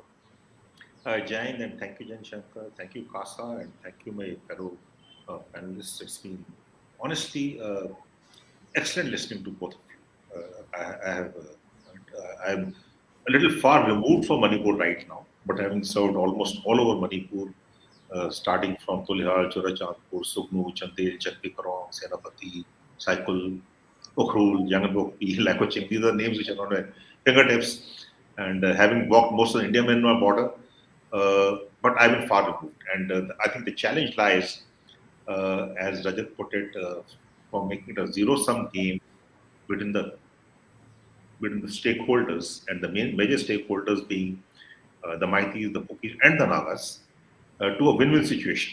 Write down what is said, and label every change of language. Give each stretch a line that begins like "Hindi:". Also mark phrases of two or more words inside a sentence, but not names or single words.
English: Jain, and thank you, Jan Shankar. Thank you, Casa, and thank you, my fellow panelists. It's been honestly excellent listening to both of you. I'm a little far removed from Manipur right now, but having served almost all over Manipur, starting from Tulihar, Churachandpur, Sugnu, Chandel, Chakpikarong, Senapati, Saikul, Ukhrul, Yanganbokpi, Lakoching. These are names which are not at fingertips. And having walked most of the India-Myanmar border, but I've been far removed. And I think the challenge lies, as Rajat put it, for making it a zero-sum game between the stakeholders, and the major stakeholders being the Maitis, the Pukis, and the Nagas, to a win-win situation.